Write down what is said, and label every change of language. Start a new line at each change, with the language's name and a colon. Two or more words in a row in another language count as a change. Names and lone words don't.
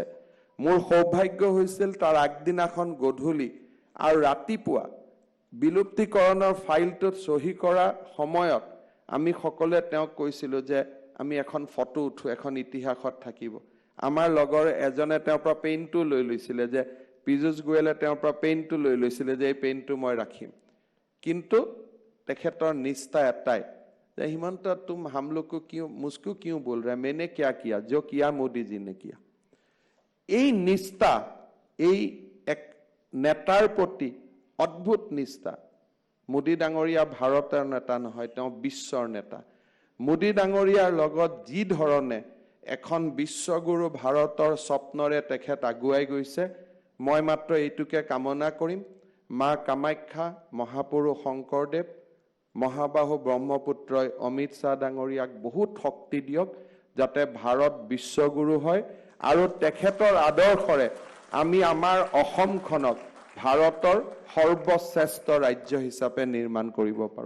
Assamese: মোৰ সৌভাগ্য হৈছিল তাৰ আগদিনাখন গধূলি আৰু ৰাতিপুৱা বিলুপ্তিকৰণৰ ফাইলটোত চহী কৰা সময়ত আমি সকলোৱে তেওঁক কৈছিলোঁ যে আমি এখন ফটো উঠো, এখন ইতিহাসত থাকিব। আমাৰ লগৰ এজনে তেওঁৰ পৰা পেইনটো লৈ লৈছিলে, যে পীযুষ গোৱেলে তেওঁৰ পৰা পেইনটো লৈ লৈছিলে যে এই পেইনটো মই ৰাখিম। কিন্তু তেখেতৰ নিষ্ঠা এটাই
Hindi: हिमंत तुम हम लोग को क्यों मुझको क्यों बोल रहे हैं, मैंने क्या किया, जो किया मोदी जी ने किया।
Assamese: এই নিষ্ঠা, এই এক নেতাৰ প্ৰতি অদ্ভুত নিষ্ঠা। মোদী ডাঙৰীয়া ভাৰতৰ নেতা নহয়, তেওঁ বিশ্বৰ নেতা। মোদী ডাঙৰীয়াৰ লগত যি ধৰণে এখন বিশ্বগুৰু ভাৰতৰ স্বপ্নৰে তেখেত আগুৱাই গৈছে, মই মাত্ৰ এইটোকে কামনা কৰিম, মা কামাখ্যা, মহাপুৰুষ শংকৰদেৱ, মহাবাহু ব্ৰহ্মপুত্ৰই অমিত শ্বাহ ডাঙৰীয়াক বহুত শক্তি দিয়ক, যাতে ভাৰত বিশ্বগুৰু হয় আৰু তেখেতৰ আদৰ্শৰে আমি আমাৰ অসমখনক ভাৰতৰ সৰ্বশ্ৰেষ্ঠ ৰাজ্য হিচাপে নিৰ্মাণ কৰিব পাৰোঁ।